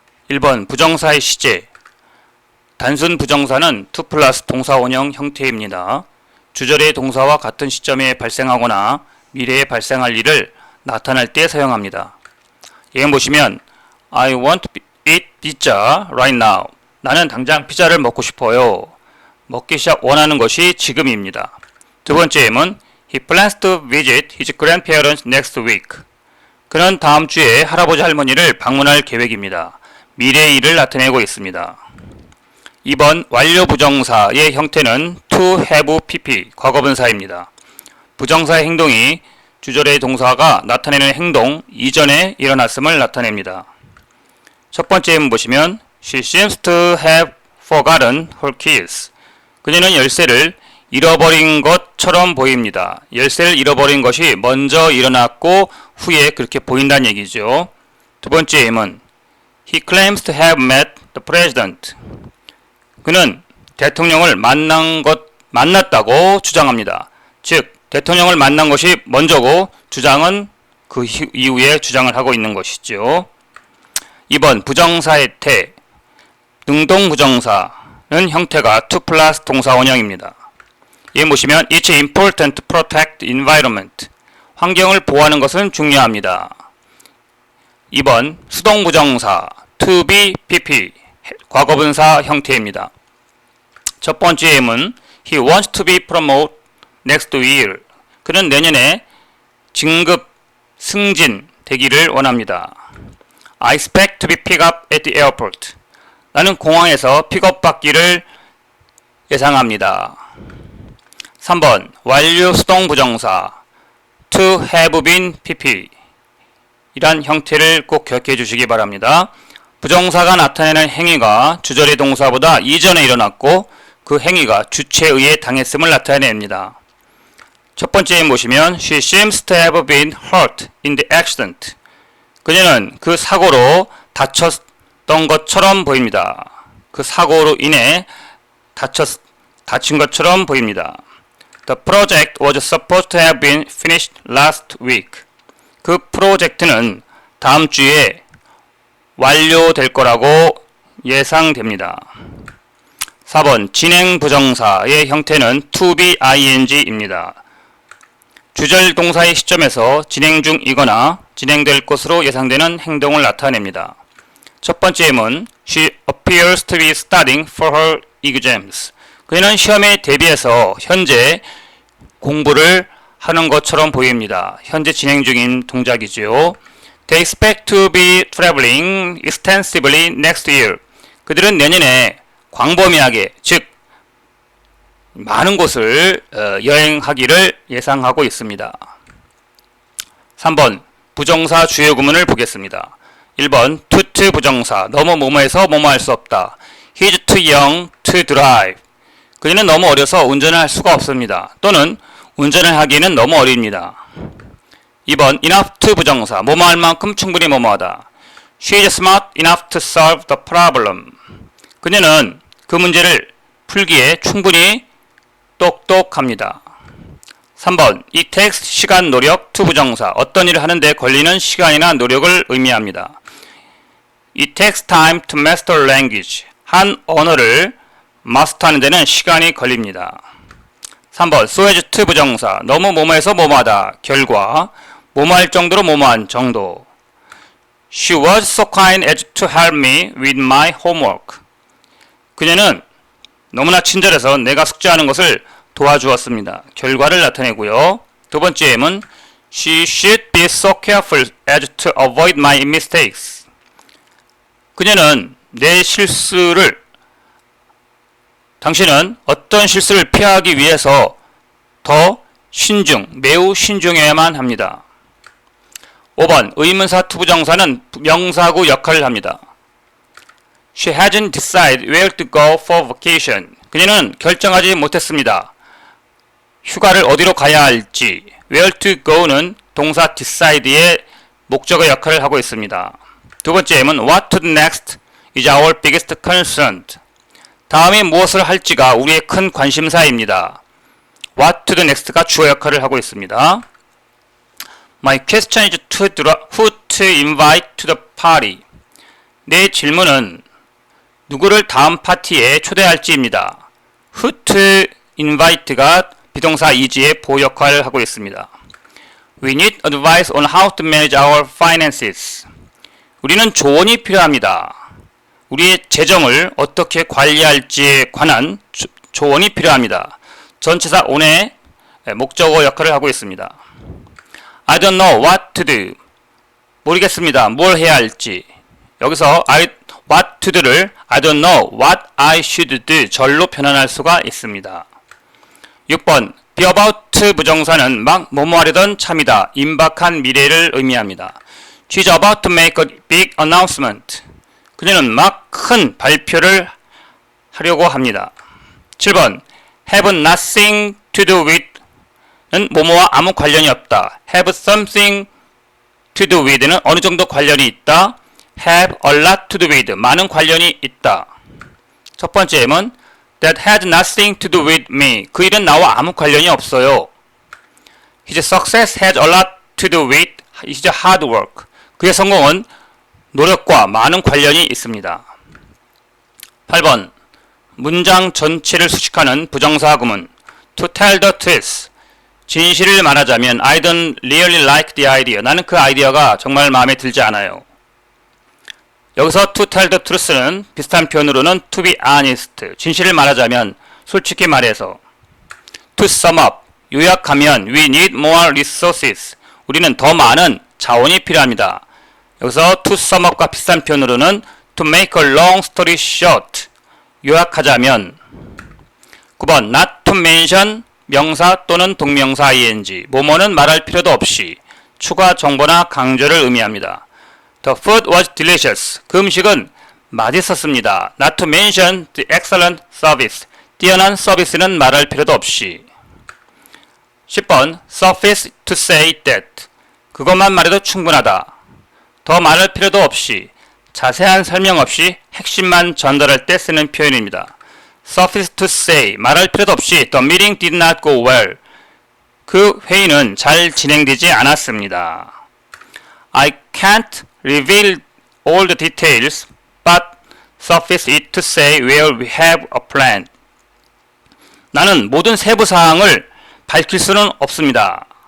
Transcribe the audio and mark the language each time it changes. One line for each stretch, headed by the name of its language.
Korean: 1번 부정사의 시제. 단순 부정사는 to 플러스 동사 원형 형태입니다. 주절의 동사와 같은 시점에 발생하거나 미래에 발생할 일을 나타낼 때 사용합니다. 예문 보시면
English: I want to eat pizza right now.
Korean: 나는 당장 피자를 먹고 싶어요. 먹기 원하는 것이 지금입니다. 두 번째 예문
English: He plans to visit his grandparents next week.
Korean: 그는 다음 주에 할아버지 할머니를 방문할 계획입니다. 미래의 일을 나타내고 있습니다. 2번 완료 부정사의 형태는 to have pp 과거분사입니다. 부정사의 행동이 주절의 동사가 나타내는 행동 이전에 일어났음을 나타냅니다. 첫 번째 예문 보시면
English: She seems to have forgotten her keys.
Korean: 그녀는 열쇠를 잃어버린 것처럼 보입니다. 열쇠를 잃어버린 것이 먼저 일어났고 후에 그렇게 보인다는 얘기죠. 두 번째 예문
English: He claims to have met the president.
Korean: 그는 대통령을 만났다고 주장합니다. 즉 대통령을 만난 것이 먼저고 주장은 그 이후에 주장을 하고 있는 것이죠. 2번 부정사의 태. 능동부정사는 형태가 to plus 동사 원형입니다. 여기 보시면
English: It's important to protect the environment.
Korean: 환경을 보호하는 것은 중요합니다. 2번 수동부정사 to be pp 과거분사 형태입니다. 첫 번째 예문
English: He wants to be promoted next year.
Korean: 그는 내년에 진급, 승진 되기를 원합니다.
English: I expect to be picked up at the airport.
Korean: 나는 공항에서 픽업받기를 예상합니다. 3번 완료 수동부정사 to have been pp 이란 형태를 꼭 기억해 주시기 바랍니다. 부정사가 나타내는 행위가 주절의 동사보다 이전에 일어났고 그 행위가 주체에 의해 당했음을 나타냅니다. 첫 번째 보시면
English: She seems to have been hurt in the accident.
Korean: 그녀는 그 사고로 다쳤던 것처럼 보입니다. 그 사고로 인해 다친 것처럼 보입니다.
English: The project was supposed to have been finished last week.
Korean: 그 프로젝트는 다음 주에 완료될 거라고 예상됩니다. 4번 진행 부정사의 형태는 to be ing입니다. 주절 동사의 시점에서 진행 중이거나 진행될 것으로 예상되는 행동을 나타냅니다. 첫 번째 예문
English: She appears to be studying for her exams.
Korean: 그녀는 시험에 대비해서 현재 공부를 하는 것처럼 보입니다. 현재 진행 중인 동작이지요.
English: They expect to be traveling extensively next year.
Korean: 그들은 내년에 광범위하게, 즉 많은 곳을 여행하기를 예상하고 있습니다. 3번 부정사 주요 구문을 보겠습니다. 1번 too 부정사 너무 뭐뭐해서 뭐뭐할 수 없다.
English: He's too young to drive.
Korean: 그녀는 너무 어려서 운전을 할 수가 없습니다. 또는 운전을 하기에는 너무 어립니다. 2번 enough to 부정사 뭐뭐할 만큼 충분히 뭐뭐하다.
English: She is smart enough to solve the problem.
Korean: 그녀는 그 문제를 풀기에 충분히 똑똑합니다. 3번 it takes 시간 노력 to 부정사 어떤 일을 하는데 걸리는 시간이나 노력을 의미합니다.
English: It takes time to master language.
Korean: 한 언어를 마스터하는 데는 시간이 걸립니다. 3번 so as to 부정사 너무 뭐뭐해서 뭐뭐하다 결과 뭐뭐할 정도로 뭐뭐한 정도.
English: She was so kind as to help me with my homework.
Korean: 그녀는 너무나 친절해서 내가 숙제하는 것을 도와주었습니다. 결과를 나타내고요. 두 번째 예문
English: She should be so careful as to avoid my mistakes.
Korean: 그녀는 내 실수를 당신은 어떤 실수를 피하기 위해서 더 매우 신중해야만 합니다. 5번 의문사 투부정사는 명사구 역할을 합니다.
English: She hasn't decided where to go for vacation.
Korean: 그녀는 결정하지 못했습니다. 휴가를 어디로 가야 할지. Where to go는 동사 decide의 목적어 역할을 하고 있습니다. 두 번째 예문
English: What to do next is our biggest concern.
Korean: 다음에 무엇을 할지가 우리의 큰 관심사입니다. What to do next가 주어 역할을 하고 있습니다.
English: My question is who to invite to the party.
Korean: 내 질문은 누구를 다음 파티에 초대할지입니다. Who to invite가 비동사 is의 보호 역할을 하고 있습니다.
English: We need advice on how to manage our finances.
Korean: 우리는 조언이 필요합니다. 우리의 재정을 어떻게 관리할지에 관한 조언이 필요합니다. 전치사 on의 목적어 역할을 하고 있습니다.
English: I don't know what to do.
Korean: 모르겠습니다. 뭘 해야 할지.
English: 여기서 what to do를 I don't know what I should do
Korean: 절로 변환할 수가 있습니다. 6번 be about to 부정사는 막 뭐뭐하려던 참이다. 임박한 미래를 의미합니다.
English: She's about to make a big announcement.
Korean: 그녀는 막 큰 발표를 하려고 합니다. 7번 have nothing to do with 는 뭐뭐와 아무 관련이 없다.
English: have something to do with는
Korean: 어느 정도 관련이 있다.
English: have a lot to do with
Korean: 많은 관련이 있다. 첫 번째 예문
English: that has nothing to do with me.
Korean: 그 일은 나와 아무 관련이 없어요.
English: His success has a lot to do with his hard work.
Korean: 그의 성공은 노력과 많은 관련이 있습니다. 8번 문장 전체를 수식하는 부정사 구문 to tell the truth 진실을 말하자면
English: I don't really like the idea
Korean: 나는 그 아이디어가 정말 마음에 들지 않아요. 여기서 to tell the truth는 비슷한 표현으로는 to be honest 진실을 말하자면 솔직히 말해서 to sum up 요약하면
English: we need more resources
Korean: 우리는 더 많은 자원이 필요합니다. 여기서 to sum up과 비슷한 표현으로는 to make a long story short 요약하자면 9번 not to mention 명사 또는 동명사 ing 뭐뭐는 말할 필요도 없이 추가 정보나 강조를 의미합니다.
English: The food was delicious
Korean: 그 음식은 맛있었습니다.
English: Not to mention the excellent service
Korean: 뛰어난 서비스는 말할 필요도 없이
English: 10번 suffice to say that
Korean: 그것만 말해도 충분하다. 더 말할 필요도 없이 자세한 설명 없이 핵심만 전달할 때 쓰는 표현입니다.
English: Suffice to say
Korean: 말할 필요도 없이
English: The meeting did not go well
Korean: 그 회의는 잘 진행되지 않았습니다.
English: I can't reveal all the details but suffice it to say where we have a plan
Korean: 나는 모든 세부 사항을 밝힐 수는 없습니다.